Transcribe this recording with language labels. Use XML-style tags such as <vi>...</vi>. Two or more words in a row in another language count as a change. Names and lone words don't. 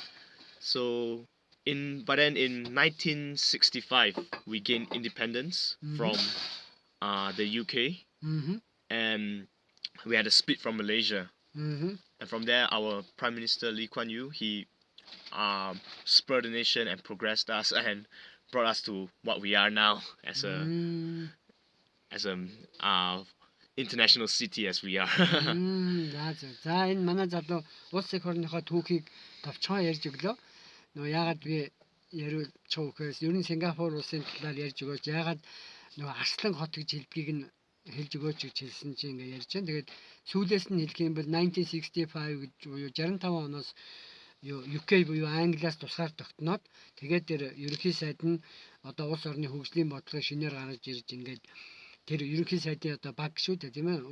<en>So but then in 1965 we gained independence from the UK, and we had a split from Malaysia. And from there, our Prime Minister Lee Kuan Yew, he spurred the nation and progressed us and brought us to what we are now as a international city as we are.</en> <mn>За энэ манай залуу улс их орныхоо түүхийг товчхон ярьж өглөө. Нөө яагаад би яриулж байгаа гэхээр ер нь Сингапур улсын талаар ярьж өгөөч. Яагаад нөгөө арслан хот гэж хэлбгийг нь хэлж өгөөч гэж хэлсэн чинь ингээ ярьж байна. Тэгээд сүүлээс нь хэлэх юм бол 1965 гэж буюу 65 оноос UK буюу Англиас тусгаар тогтноод тэгээд тэр ерөнхий сайд нь одоо улс орны хөгжлийн бодлогыг шинээр гаргаж ирж ингээд тэр ерөнхий сайдын одоо баг шүү дээ, тийм ээ.</mn>